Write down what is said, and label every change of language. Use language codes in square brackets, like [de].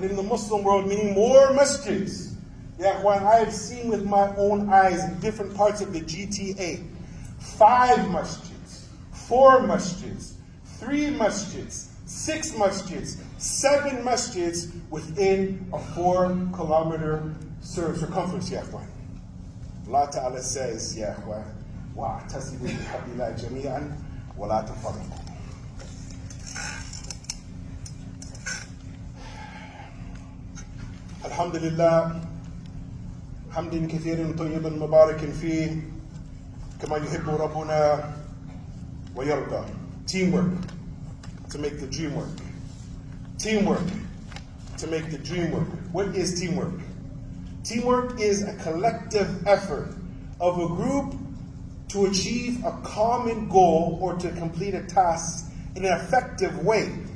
[en] And in the Muslim world, meaning more masjids. Yahweh, I have seen with my own eyes in different parts of the GTA, 5 masjids, 4 masjids, 3 masjids, 6 masjids, 7 masjids within a 4-kilometer circumference, Yahweh. [ar] Allah Ta'ala says, Yahweh, وَاعْتَصِمُوا بِحَبْلِ اللَّهِ جَمِيعًا وَلَا تَفَرَّقُوا. Alhamdulillah, حمد كثير طيبا مبارك فيه كما يحب ربنا ويرضى. [en] Teamwork to make the dream work. Teamwork to make the dream work. What is teamwork? Teamwork is a collective effort of a group to achieve a common goal or to complete a task in an effective way.